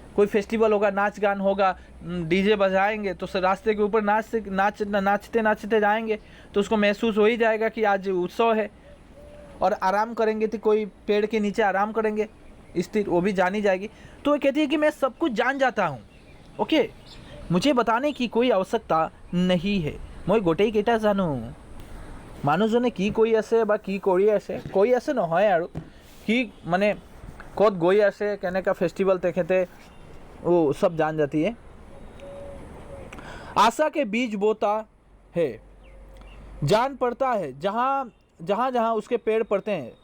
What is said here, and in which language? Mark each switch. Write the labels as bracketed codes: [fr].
[hi] कोई फेस्टिवल होगा, नाच गान होगा, डीजे बजाएंगे, तो रास्ते के ऊपर नाचते नाचते जाएंगे, तो उसको महसूस हो ही जाएगा कि आज उत्सव है। और आराम करेंगे तो कोई पेड़ के नीचे आराम करेंगे, स्थिर, वो भी जानी जाएगी। तो वो कहती है कि मैं सब कुछ जान जाता हूँ, ओके, मुझे बताने की कोई आवश्यकता नहीं है, मैं [as] गोटेই কেইটা জানো। মানুহজনে কি কৰি আছে বা কি কৰি আছে নহয় আৰু কি মানে ক'ত গৈ আছে, কেনেকা फेस्टिवल তেখেতে [hi] वो सब जान जाती है। आशा के बीज बोता है, जान पड़ता है जहाँ जहाँ उसके पेड़ पड़ते हैं।